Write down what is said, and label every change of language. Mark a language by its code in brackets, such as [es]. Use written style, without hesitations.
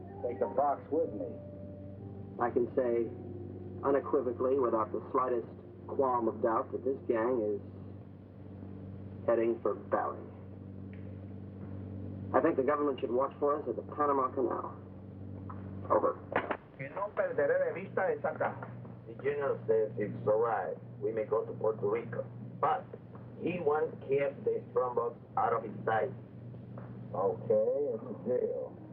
[en] Take the box with me. I can say unequivocally, without the slightest qualm of doubt, that this gang is heading for Bali. I think the government should watch for us at the Panama Canal. Over. [es] Que no perderé de vista esa casa. [en] The general says it's all right. We may go to Puerto Rico. But he wants to keep the strongbox out of his sight. Okay, it's a deal.